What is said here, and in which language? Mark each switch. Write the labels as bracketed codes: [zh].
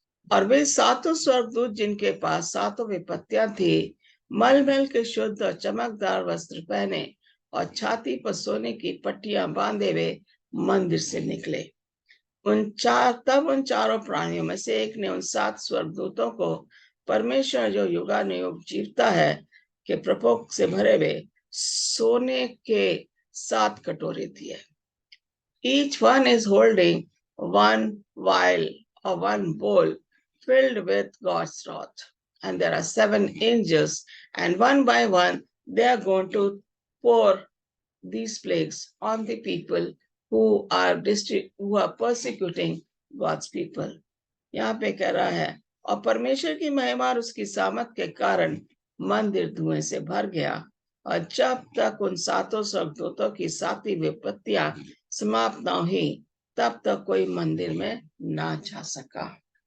[hi] और वे 7 स्वर्गदूत जिनके पास 7 विपत्तियां थी, मलमल के शुद्ध और चमकदार वस्त्र पहने और छाती पर सोने की पट्टियां बांधे हुए मंदिर से निकले। तब उन चारों प्राणियों में से एक ने उन 7 स्वर्गदूतों को परमेश्वर जो युगानुयुग जीवता है के प्रकोप से भरे हुए सोने के 7 कटोरे दिए। [en] Each one is holding one vial or one bowl filled with God's wrath. And there are 7 angels, and one by one they are going to pour these plagues on the people who are persecuting God's people. [hi] यहाँ पे कह रहा है, और परमेश्वर की महिमा और उसकी सामर्थ के कारण मंदिर धुएं से भर गया, और जब तक उन 7 स्वर्गदूतों की 7 विपत्तियां समाप्त ना हुई तब तक कोई मंदिर में ना जा सका।